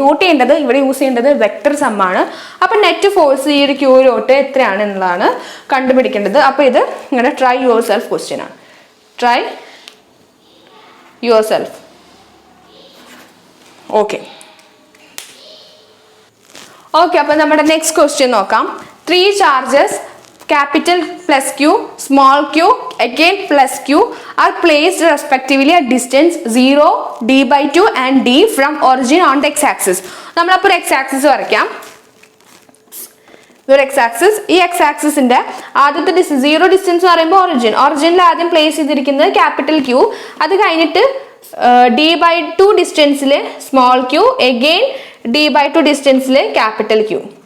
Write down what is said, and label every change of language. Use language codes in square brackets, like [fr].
[ml] Not ചെയ്യേണ്ടത് ഇവിടെ use ചെയ്യേണ്ടത് വെക്ടർ സം ആണ്. അപ്പം നെറ്റ് ഫോഴ്സ് ഈ ഒരു ക്യൂവിലോട്ട് എത്രയാണ് എന്നുള്ളതാണ് കണ്ടുപിടിക്കേണ്ടത്. അപ്പോൾ ഇത് ഇങ്ങനെ [en] try yourself [ml] ക്വസ്റ്റ്യൻ ആണ്. Try your self. ഓക്കെ, അപ്പോൾ നമ്മുടെ നെക്സ്റ്റ് ക്വസ്റ്റ്യൻ നോക്കാം. [en] 3 charges capital plus q, small q, again plus q are placed respectively at distance 0, d/2 and d from origin on the x-axis. [ml] നമ്മളപ്പോൾ ഒരു x-axis വരയ്ക്കാം. ഒരു x-axis. ഈ x-axisന്റെ ആദ്യത്തെ ഡിസ്റ്റൻസ് 0 ഡിസ്റ്റൻസ് എന്ന് പറയുമ്പോൾ ഒറിജിനിൽ ആദ്യം പ്ലേസ് ചെയ്തിരിക്കുന്നത് ക്യാപിറ്റൽ q. അത് കഴിഞ്ഞിട്ട് d/2 ഡിസ്റ്റൻസിൽ small q, again d/2 ഡിസ്റ്റൻസിൽ capital q.